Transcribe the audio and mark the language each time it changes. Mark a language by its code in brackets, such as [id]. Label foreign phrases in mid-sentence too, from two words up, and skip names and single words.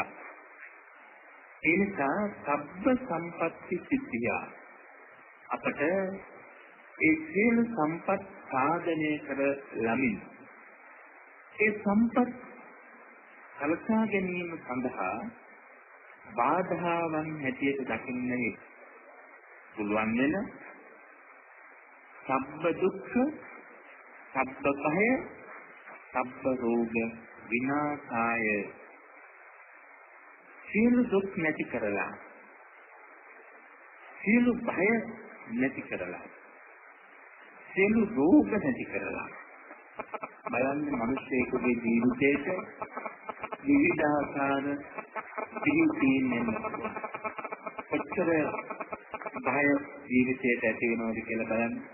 [si] ඒ නිසා [pi] සබ්බ සම්පත්ති [si] සිද්ධිය අපට ඒ සියලු සම්පත් සාධනය කර ළමින් ඒ සම්පත් සලසා ගැනීම සඳහා බාධාවන් හැටියට දකින්නේ පුළුවන් වෙන [pi] සබ්බ දුක්ඛ, සබ්බ භය, සබ්බ රෝග විනාශාය. [si] සියලු දුක් නැති කරලා, සියලු භය නැති කරලා, සියලු රෝග නැති කරලා බලන්න මිනිස්සෙකුගේ ජීවිතේට විවිධාකාර පිළිපීන්නේ කොච්චර භය ජීවිතයට ඇති වෙනවද කියලා බලන්න.